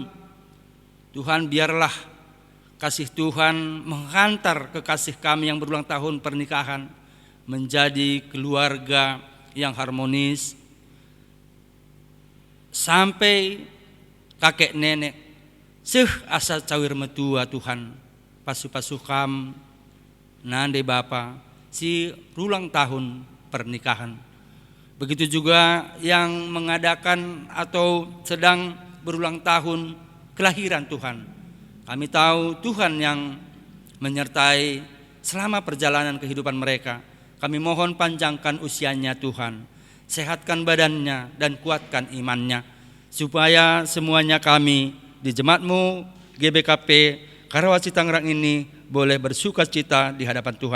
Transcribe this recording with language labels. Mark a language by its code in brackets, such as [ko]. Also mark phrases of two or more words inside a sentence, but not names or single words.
[id] Tuhan biarlah kasih Tuhan menghantar kekasih kami yang berulang tahun pernikahan menjadi keluarga yang harmonis sampai kakek nenek [btx] asa cawir metua Tuhan pasu-pasu kam nande Bapa si [id] ulang tahun pernikahan. Begitu juga yang mengadakan atau sedang berulang tahun kelahiran Tuhan. Kami tahu Tuhan yang menyertai selama perjalanan kehidupan mereka. Kami mohon panjangkan usianya Tuhan, sehatkan badannya dan kuatkan imannya, supaya semuanya kami di jemaat-Mu GBKP Karawaci Tangerang ini boleh bersukacita di hadapan Tuhan.